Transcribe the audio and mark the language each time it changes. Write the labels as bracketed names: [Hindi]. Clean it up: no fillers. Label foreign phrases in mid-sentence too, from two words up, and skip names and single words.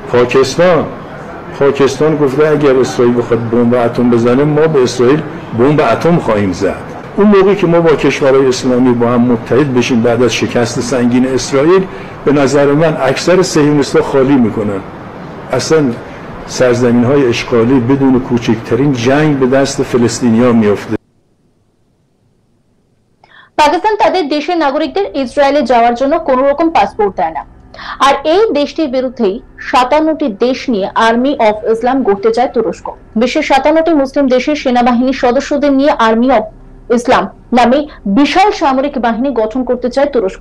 [Persian] پاکستان گفته اگر اسرائیل بخواد بمب اتم بزنه ما به اسرائیل بمب اتم خواهیم زد. اون موقعی که ما با کشورهای اسلامی با هم متحد بشیم بعد از شکست سنگین اسرائیل، به نظر من اکثر صهیونیست‌ها خالی میکنن. اصلا سرزمین‌های اشغالی بدون کوچکترین جنگ به دست فلسطینی‌ها میفته। [Bangla] পাকিস্তান তাদের দেশের নাগরিকদের ইসরায়েলে যাওয়ার জন্য কোনো রকম পাসপোর্ট দেয় না। আর এই দেশটির বিরুদ্ধেই 57টি দেশ নিয়ে আর্মি অফ ইসলাম গড়তে চায় তুরস্ক। বিশ্বের 57টি মুসলিম দেশের সেনাবাহিনীর সদস্যদের নিয়ে আর্মি অফ ইসলাম নামে বিশাল সামরিক বাহিনী গঠন করতে চায় তুরস্ক।